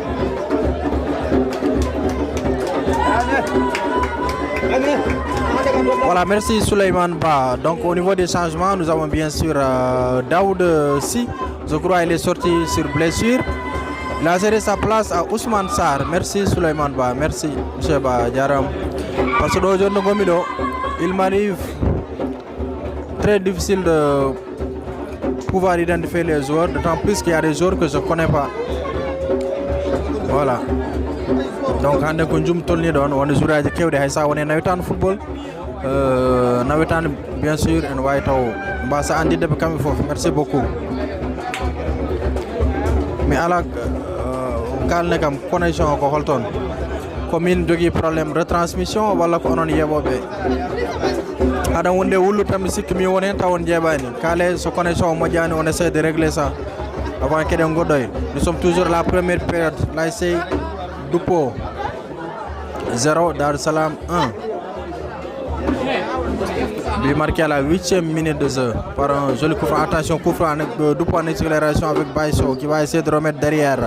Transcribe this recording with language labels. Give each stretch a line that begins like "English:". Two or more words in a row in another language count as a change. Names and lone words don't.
French: Voilà, merci Souleymane Ba. Donc au niveau des changements, nous avons bien sûr Daoud Sy. Je crois qu'il est sorti sur blessure. Il a cédé sa place à Ousmane Sarr. Merci Souleymane Ba. Merci M. Ba Diaram. Parce que aujourd'hui, il m'arrive très difficile de pouvoir identifier les joueurs, d'autant plus qu'il y a des joueurs que je ne connais pas. Voilà.
Fula: Donc hande ko jumtolni don won jouraji kewde hay sa woni nawetan football nawetan
French: bien sûr
Fula: en way taw mbasa andide be kambe fof.
French: Merci beaucoup.
Fula: Mais ala kalne kam connexion ko holton ko min jogi
French: problème retransmission
Fula: wala ko onon yebobe ada wonde wullu tam sikki mi won hen tawon jebani kale so connexion mo jani
French: on essaie de régler ça avant que
Fula: den godoy.
French: Nous sommes toujours la première période. Là c'est Dupo 0, Darussalam 1. But marqué à la 8e minute de jeu par un joli coup franc. Attention, coup franc Dupo en accélération avec Baiso qui va essayer de remettre derrière.